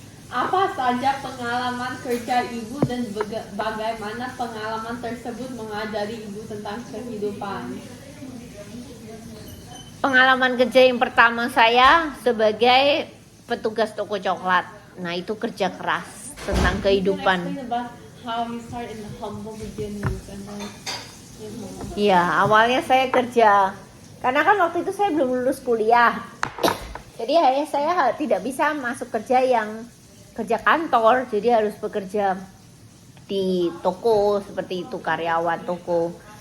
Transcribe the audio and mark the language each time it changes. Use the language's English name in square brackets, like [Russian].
[Indonesian] Apa saja pengalaman kerja ibu dan bagaimana pengalaman tersebut mengajari ibu tentang kehidupan? Pengalaman kerja yang pertama saya sebagai petugas toko coklat. Nah, itu kerja keras tentang kehidupan. [English] Explain about how you start in the humble beginnings and then, [Indonesian] Iya, awalnya saya kerja, karena kan waktu itu saya belum lulus kuliah. Jadi saya tidak bisa masuk kerja kantor, jadi harus bekerja di toko seperti itu, karyawan toko.